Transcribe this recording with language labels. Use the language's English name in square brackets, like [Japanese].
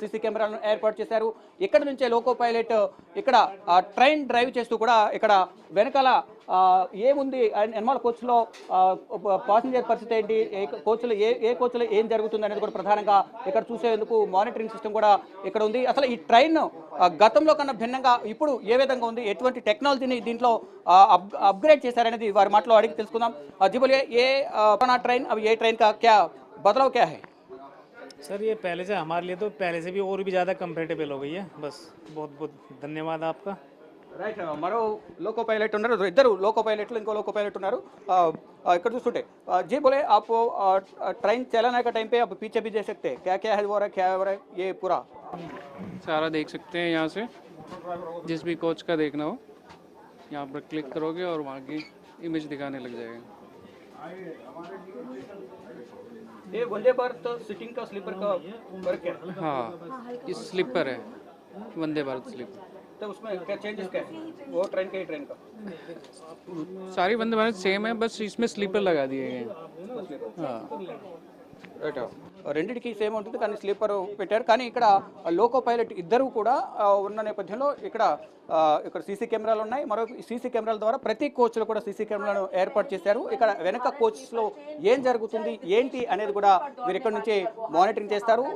[Telugu] CC కెమెరాలను ఏర్పాటు చేశారు. ఇక్కడ నుంచే లోకో పైలట్ ఇక్కడ ట్రైన్ డ్రైవ్ చేస్తూ కూడా ఇక్కడ వెనకాల ఏముంది ఎన్మాల్ కోచ్లో పాసింజర్ పరిస్థితి ఏంటి, కోచ్లో ఏ కోచ్లో ఏం జరుగుతుంది అనేది కూడా ప్రధానంగా ఇక్కడ చూసేందుకు మానిటరింగ్ సిస్టమ్ కూడా ఇక్కడ ఉంది. అసలు ఈ ట్రైన్ గతంలో కన్నా భిన్నంగా ఇప్పుడు ఏ విధంగా ఉంది, ఎటువంటి టెక్నాలజీని దీంట్లో అప్గ్రేడ్ చేశారనేది వారి మాటలో అడిగి తెలుసుకుందాం. [Hindi] जी बोलिए ये पुराना ट्रेन अब ये ट्रेन का क्या बदलाव क्या है? सर ये पहले से हमारे लिए तो पहले से भी और भी ज़्यादा कंफर्टेबल हो गई है. बस बहुत बहुत धन्यवाद आपका. [Telugu] రైట్ మరో లోకో పైలట్ ఉన్నారు, ఇద్దరు లోకో పైలట్లు ఇంకో లోకో పైలట్ ఉన్నారు. ఇక్కడ చూస్తుంటే [Hindi] जी बोले आप ट्रेन चलाने का टाइम पे आप पीछे भी देख सकते हैं क्या क्या है वो रहा क्या हो रहा है ये पूरा सारा देख सकते हैं यहाँ से. जिस भी कोच का देखना हो यहाँ पर क्लिक करोगे और वहाँ की इमेज दिखाने लग जाएगा. ये वंदे भारत सिटिंग का स्लीपर का फर्क है. हाँ ये स्लीपर है, वंदे भारत स्लीपर. तो उसमें क्या चेंजेस क्या है वो ट्रेन का ही ट्रेन का? सारी वंदे भारत सेम है, बस इसमें स्लीपर लगा दिए गए हैं. हाँ [Telugu] రైట్ రెండింటికి సేమ్ ఉంటుంది కానీ స్లీపర్ పెట్టారు. కానీ ఇక్కడ లోకో పైలట్ ఇద్దరు కూడా ఉన్న నేపథ్యంలో ఇక్కడ సీసీ కెమెరాలు ఉన్నాయి. మరో సీసీ కెమెరాల ద్వారా ప్రతి కోచ్లో కూడా సీసీ కెమెరాలను ఏర్పాటు చేశారు. ఇక్కడ వెనక కోచ్లో ఏం జరుగుతుంది ఏంటి అనేది కూడా మీరు ఇక్కడ నుంచి మానిటరింగ్ చేస్తారు.